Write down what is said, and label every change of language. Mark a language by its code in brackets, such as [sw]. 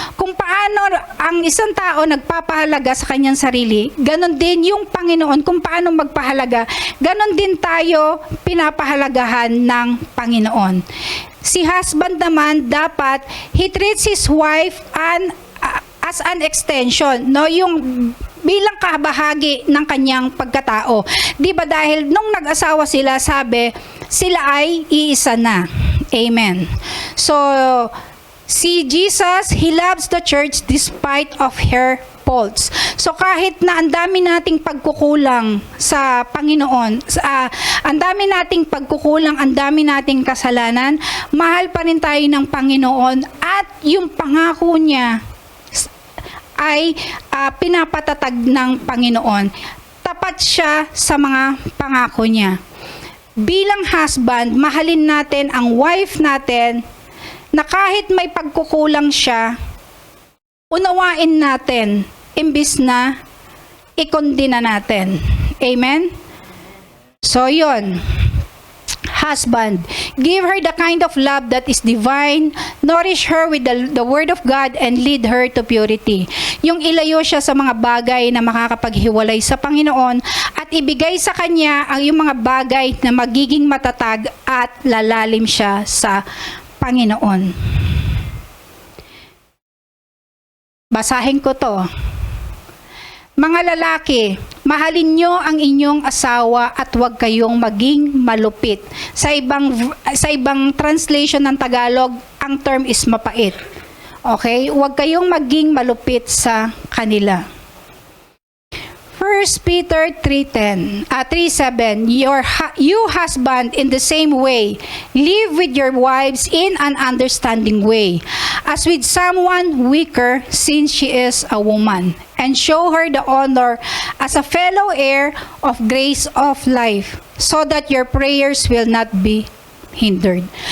[tl] Kung paano ang isang tao nagpapahalaga sa kanyang sarili, ganon din yung Panginoon kung paano magpahalaga, ganon din tayo pinapahalagahan ng Panginoon. Si husband naman dapat [en] he treats his wife as an extension, no? [tl] Yung bilang kabahagi ng kanyang pagkatao. 'Di ba dahil nung nag-asawa sila, sabi, sila ay iisa na. Amen. [en] So, si Jesus, He loves the church despite of her faults. [tl] So, kahit na ang dami nating pagkukulang sa Panginoon, ang dami nating pagkukulang, ang dami nating kasalanan, mahal pa rin tayo ng Panginoon at yung pangako niya ay pinapatatag ng Panginoon. Tapat siya sa mga pangako niya. Bilang husband, mahalin natin ang wife natin na kahit may pagkukulang siya, unawain natin imbis na ikondina natin. Amen? So, yun. [en] Husband, give her the kind of love that is divine, nourish her with the word of God, and lead her to purity. [tl] Yung ilayo siya sa mga bagay na makakapaghiwalay sa Panginoon at ibigay sa kanya ang yung mga bagay na magiging matatag at lalalim siya sa Panginoon. Basahin ko to. Mga lalaki, Mahalin nyo ang inyong asawa at huwag kayong maging malupit. Sa ibang translation ng Tagalog, ang term is mapait. Okay? Huwag kayong maging malupit sa kanila. [en] 1 Peter 3:7, you husband in the same way, live with your wives in an understanding way, as with someone weaker since she is a woman, and show her the honor as a fellow heir of grace of life, so that your prayers will not be hindered.